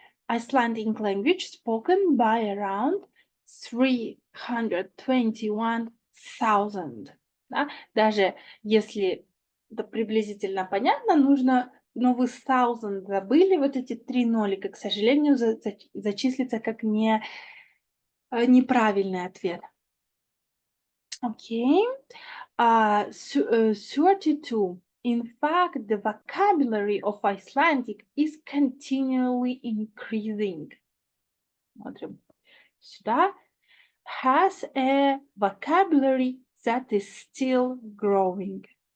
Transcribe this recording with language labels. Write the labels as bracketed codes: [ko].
[en] Icelandic language spoken by around 321,000. [ru] Да? Даже если это приблизительно понятно, нужно, но вы 1000 забыли, вот эти 3 нолика, к сожалению, зачислится как неправильный ответ. Окей. 32. [en] In fact, the vocabulary of Icelandic is continually increasing. [ru] Смотрим сюда. [en] Has a vocabulary that is still growing.